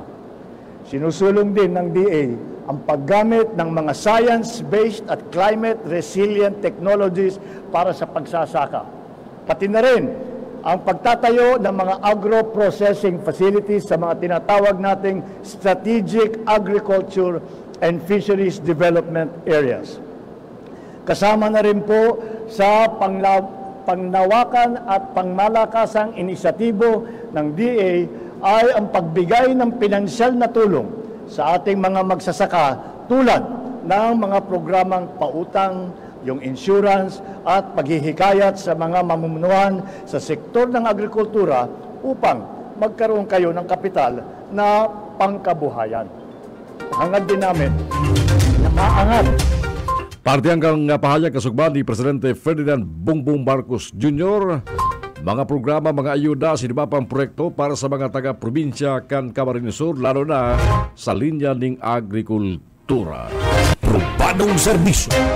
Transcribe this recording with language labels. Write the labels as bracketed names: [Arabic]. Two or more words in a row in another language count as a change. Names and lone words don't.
[Filipino] Sinusulong din ng DA ang paggamit ng mga science-based at [English] climate-resilient technologies [Filipino] para sa pagsasaka. Pati na rin ang pagtatayo ng mga [English] agro-processing facilities [Filipino] sa mga tinatawag nating [English] strategic agriculture and fisheries development areas. [Filipino] Kasama na rin po sa pangnawakan at pangmalakasang inisyatibo ng DA ay ang pagbigay ng pinansyal na tulong sa ating mga magsasaka tulad ng mga programang pautang, yung insurance at paghihikayat sa mga mamumunuan sa sektor ng agrikultura upang magkaroon kayo ng kapital na pangkabuhayan. Hangad din namin na maangat. [Bikol] Parte hanggang pahayag kasugban ni Presidente Ferdinand Bongbong Marcos Jr. Mga programa, mga ayuda, sinibapang proyekto para sa mga taga-probinsya kan Camarines Sur, lalo na sa linya ng agrikultura. Probadong serbisyo.